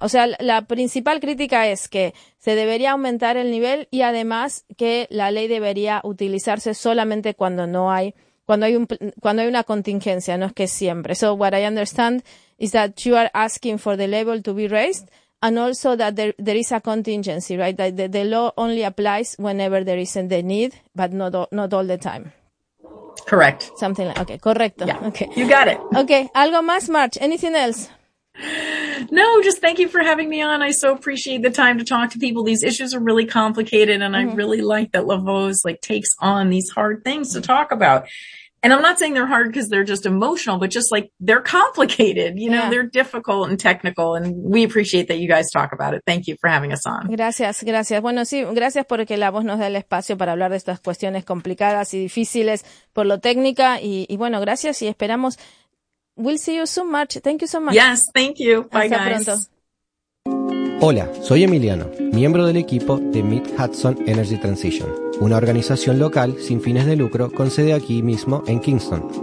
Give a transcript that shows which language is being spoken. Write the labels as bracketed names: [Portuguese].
[Spanish] O sea, la principal crítica es que se debería aumentar el nivel y además que la ley debería utilizarse solamente cuando hay una contingencia, no es que siempre. [English] So what I understand is that you are asking for the level to be raised and also that there is a contingency, right? That the law only applies whenever there is the need, but not all the time. Correct. Something like, okay, correcto. Yeah. Okay. You got it. Okay, [Spanish] algo más, [English] March. Anything else? No, just thank you for having me on. I so appreciate the time to talk to people. These issues are really complicated, and mm-hmm. I really like that LaVos, takes on these hard things to talk about. And I'm not saying they're hard because they're just emotional, but just like they're complicated, you know, they're difficult and technical. And we appreciate that you guys talk about it. Thank you for having us on. [Spanish] Gracias, gracias. Bueno, sí, gracias porque la voz nos da el espacio para hablar de estas cuestiones complicadas y difíciles por lo técnica. Y bueno, gracias y esperamos. [English] We'll see you soon, March. Thank you so much. Yes, thank you. Bye, [Spanish] Hasta [English] guys. [Spanish] Pronto. Hola, soy Emiliano, miembro del equipo de Mid-Hudson Energy Transition, una organización local sin fines de lucro con sede aquí mismo en Kingston.